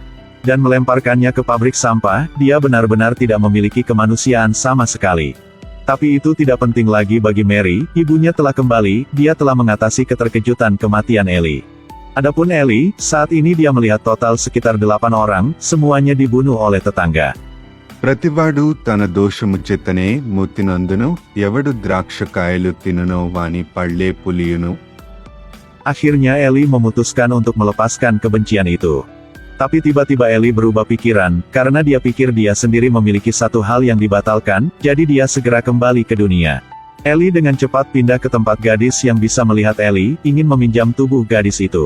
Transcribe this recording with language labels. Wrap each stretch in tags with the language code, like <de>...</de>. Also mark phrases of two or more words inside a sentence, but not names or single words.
<id>Dan melemparkannya ke pabrik sampah, dia benar-benar tidak memiliki kemanusiaan sama sekali. Tapi itu tidak penting lagi bagi Mary, ibunya telah kembali, dia telah mengatasi keterkejutan kematian Ellie. Adapun Ellie, saat ini dia melihat total sekitar 8 orang, semuanya dibunuh oleh tetangga.</id> <te>ప్రతివాడు తన దోషము చేతనే మూతినందును ఎవడు ద్రాక్షకాయలు తినునో వాని పళ్ళే పులియును.</te> <id>Akhirnya Ellie memutuskan untuk melepaskan kebencian itu. Tapi tiba-tiba Ellie berubah pikiran, karena dia pikir dia sendiri memiliki satu hal yang dibatalkan, jadi dia segera kembali ke dunia. Ellie dengan cepat pindah ke tempat gadis yang bisa melihat Ellie, ingin meminjam tubuh gadis itu.</id>